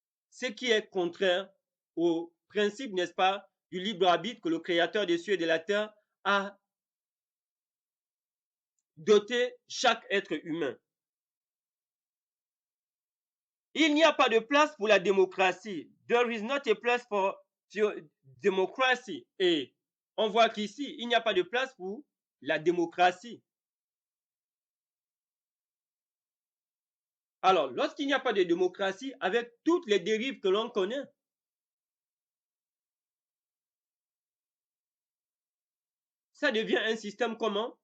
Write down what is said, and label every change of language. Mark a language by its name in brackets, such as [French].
[French] Ce qui est contraire au principe, n'est-ce pas, du libre arbitre que le Créateur des cieux et de la terre a doté chaque être humain. Il n'y a pas de place pour la démocratie. [English] There is not a place for democracy. [French] Et on voit qu'ici, il n'y a pas de place pour la démocratie. Alors, lorsqu'il n'y a pas de démocratie, avec toutes les dérives que l'on connaît, ça devient un système comment?